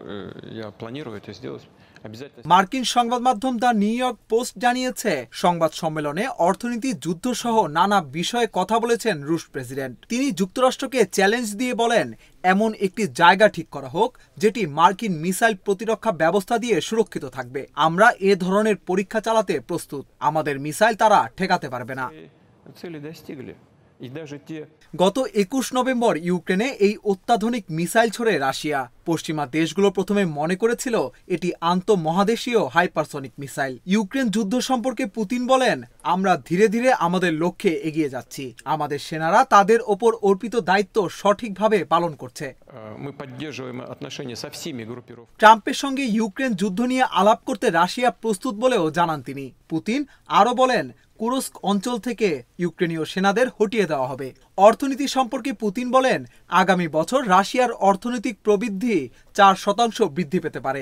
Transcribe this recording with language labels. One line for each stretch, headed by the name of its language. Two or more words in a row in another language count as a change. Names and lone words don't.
Bangla: মার্কিন সংবাদ মাধ্যম দ্য নিউ ইয়র্ক পোস্ট জানিয়েছে, সংবাদ সম্মেলনে অর্থনীতি, যুদ্ধ সহ নানা বিষয়ে কথা বলেছেন রুশ প্রেসিডেন্ট। তিনি যুক্তরাষ্ট্রকে চ্যালেঞ্জ দিয়ে বলেন, এমন একটি জায়গা ঠিক করা হোক যেটি মার্কিন মিসাইল প্রতিরক্ষা ব্যবস্থা দিয়ে সুরক্ষিত থাকবে। আমরা এ ধরনের পরীক্ষা চালাতে প্রস্তুত। আমাদের মিসাইল তারা ঠেকাতে পারবে না।
Russian: Цели достигли. И даже те...
Bangla: গত ২১ নভেম্বর ইউক্রেনে এই অত্যাধুনিক মিসাইল ছড়ে রাশিয়া। পশ্চিমা দেশগুলো প্রথমে মনে করেছিল এটি আন্তঃমহাদেশীয় হাইপারসনিক মিসাইল। ইউক্রেন যুদ্ধ সম্পর্কে পুতিন বলেন, আমরা ধীরে ধীরে আমাদের লক্ষ্যে এগিয়ে যাচ্ছি। আমাদের সেনারা তাদের ওপর অর্পিত দায়িত্ব সঠিকভাবে পালন করছে।
Russian: Мы поддерживаем отношения со всеми группировками.
Bangla: ট্রাম্পের সঙ্গে ইউক্রেন যুদ্ধ নিয়ে আলাপ করতে রাশিয়া প্রস্তুত বলেও জানান তিনি। পুতিন আরও বলেন, কুরস্ক অঞ্চল থেকে ইউক্রেনীয় সেনাদের হটিয়ে দেওয়া হবে। অর্থনীতি সম্পর্কে পুতিন বলেন, আগামী বছর রাশিয়ার অর্থনৈতিক প্রবৃদ্ধি 4% বৃদ্ধি পেতে পারে।